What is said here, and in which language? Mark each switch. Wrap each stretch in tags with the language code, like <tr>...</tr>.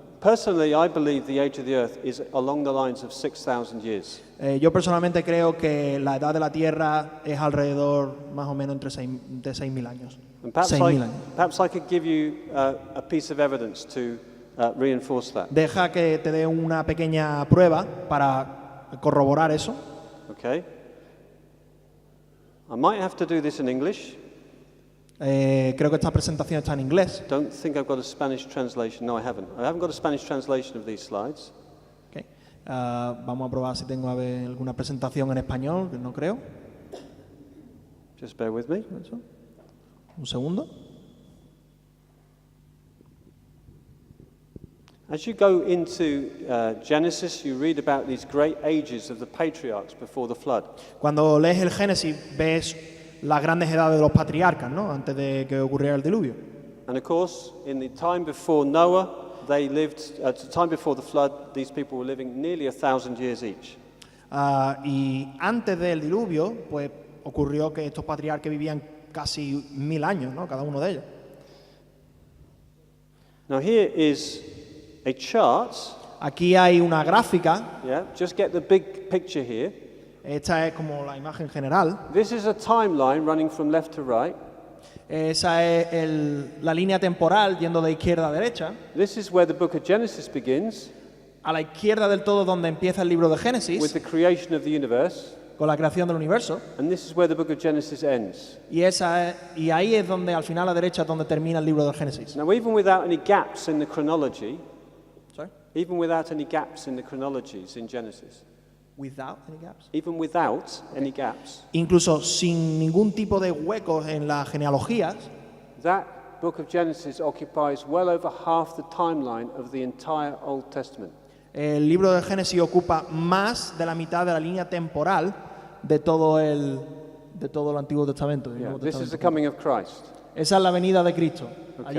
<en>Personally, I believe the age of the earth is along the lines of 6,000 years.</en> <es>Yo personalmente creo que la edad de la Tierra es alrededor más o menos entre 6.000 años.</es> <en>And perhaps</en> <es>6.000 años.</es> <en>perhaps I could give you a piece of evidence to reinforce that.</en> <es>Deja que te dé una pequeña prueba para corroborar eso.</es> <en>Okay? I might have to do this in English.</en> <es>Creo que esta presentación está en inglés.</es> <en>Don't think I've got a Spanish translation. No, I haven't. I haven't got a Spanish translation of these slides. Okay.</en> <es>Vamos a probar si tengo alguna presentación en español, que no creo.</es> <en>Just bear with me.</en> <es>Eso. Un segundo.</es> <en>As you go into Genesis, you read about these great ages of the patriarchs before the flood.</en> <es>Cuando lees el Génesis ves las grandes edades de los patriarcas, ¿no? Antes de que ocurriera el diluvio.</es> <en>And of course, in the time before Noah, they lived, at the time before the flood, these people were living nearly 1,000 years each.</en> <es>Y antes del diluvio, pues ocurrió que estos patriarcas vivían casi 1.000 años, ¿no? Cada uno de ellos.</es> <en>Now here is a chart.</en> <es>Aquí hay una gráfica.</es> <en>Yeah, just get the big picture here.</en> <es>Esta es como la imagen general.</es> <en>This is a timeline running from left to right.</en> <es>Esa es la línea temporal yendo de izquierda a derecha.</es> <en>This is where the book of Genesis begins.</en> <es>A la izquierda del todo donde empieza el libro de</es> <en>With</en> <es>Génesis,</es> <en>the creation of the universe.</en> <es>con la creación del universo.</es> <en>And this is where the book of Genesis ends.</en> <es>Y ahí es donde, al final a la derecha, es donde termina el libro del Génesis.</es> <en>Now, even without any gaps in the chronology, Sorry? even without any gaps in the chronologies in Genesis, Without any gaps. even without any gaps,</en> <es>Incluso sin ningún tipo de huecos en las genealogías,</es> <en>that book of Genesis occupies well over half the timeline of the entire Old Testament.</en> <es>el libro de Génesis ocupa más de la mitad de la línea temporal de todo el Antiguo Testamento. del</es> <en>Yeah,</en> <es>Nuevo</es> <en>this is the</en> <es>Testamento.</es> <en>coming of Christ.</en> <es>Esa es la venida de Cristo, allí</es>